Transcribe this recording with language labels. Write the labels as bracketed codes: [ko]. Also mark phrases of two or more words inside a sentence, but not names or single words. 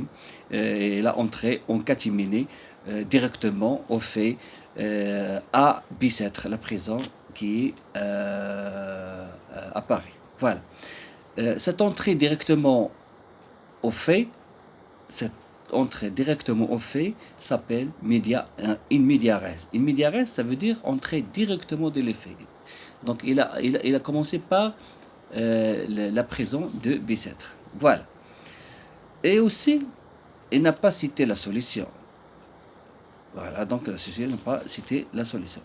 [fr] Et il a entré en catimini directement au fait à Bicêtre, la prison qui est à Paris. Voilà. Cette entrée directement au fait, cette entrer directement au fait s'appelle [la] in media res. In media res, [fr] ça veut dire entrer directement dans les faits. Donc il a commencé par la prison de Bicêtre. Voilà. Et aussi, il n'a pas cité la solution. Voilà, donc la société n'a pas cité la solution.